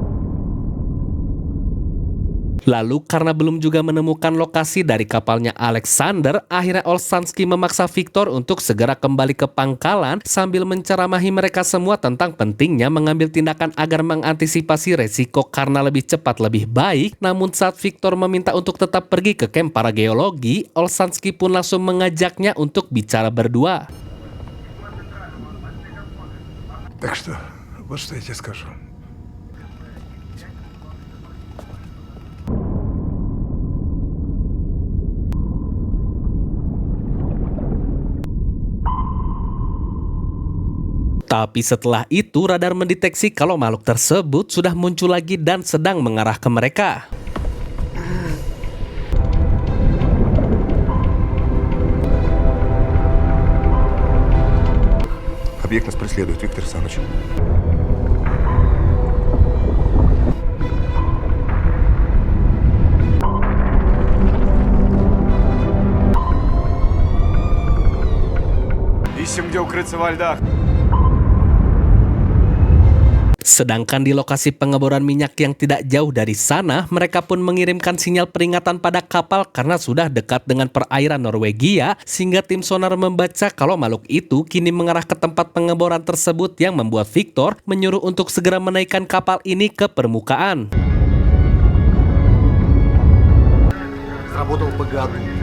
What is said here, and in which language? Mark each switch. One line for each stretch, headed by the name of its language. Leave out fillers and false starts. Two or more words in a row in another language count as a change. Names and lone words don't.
Indonesian: Lalu karena belum juga menemukan lokasi dari kapalnya Alexander, akhirnya Olshansky memaksa Victor untuk segera kembali ke pangkalan sambil menceramahi mereka semua tentang pentingnya mengambil tindakan agar mengantisipasi resiko karena lebih cepat lebih baik. Namun saat Victor meminta untuk tetap pergi ke camp para geologi, Olshansky pun langsung mengajaknya untuk bicara berdua.
Russian: Так что, вот что я тебе скажу.
Indonesian: Tapi setelah itu radar mendeteksi kalau makhluk tersebut sudah muncul lagi dan sedang mengarah ke mereka.
Russian: Объект нас преследует, Виктор Саныч. Ищем, где укрыться во льдах.
Indonesian: Sedangkan di lokasi pengeboran minyak yang tidak jauh dari sana, mereka pun mengirimkan sinyal peringatan pada kapal karena sudah dekat dengan perairan Norwegia, sehingga tim sonar membaca kalau makhluk itu kini mengarah ke tempat pengeboran tersebut yang membuat Victor menyuruh untuk segera menaikkan kapal ini ke permukaan.
Russian: Сработал ПГА.